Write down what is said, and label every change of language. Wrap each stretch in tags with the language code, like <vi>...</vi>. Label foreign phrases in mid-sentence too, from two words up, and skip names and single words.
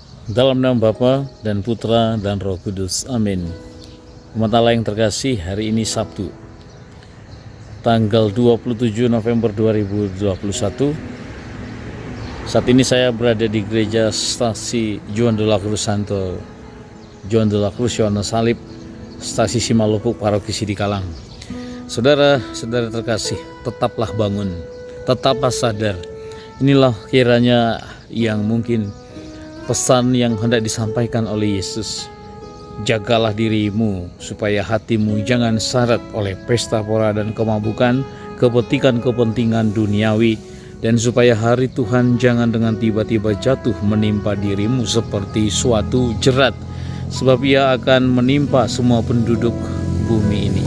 <id>Dalam nama Bapa dan Putra dan Roh Kudus. Amin. Umat Allah yang terkasih, hari ini Sabtu, tanggal 27 November 2021. Saat ini saya berada di gereja Stasi Juan de la Cruz Santo Juan de la Cruz Yohanes Salib, Stasi Simalupuk, Paroki Sidikalang. Saudara-saudara terkasih, tetaplah bangun, tetaplah sadar. Inilah kiranya yang mungkin pesan yang hendak disampaikan oleh Yesus. Jagalah dirimu supaya hatimu jangan syarat oleh pesta pora dan kemabukan, kepentingan-kepentingan duniawi, dan supaya hari Tuhan jangan dengan tiba-tiba jatuh menimpa dirimu seperti suatu jerat, sebab ia akan menimpa semua penduduk bumi ini.</id>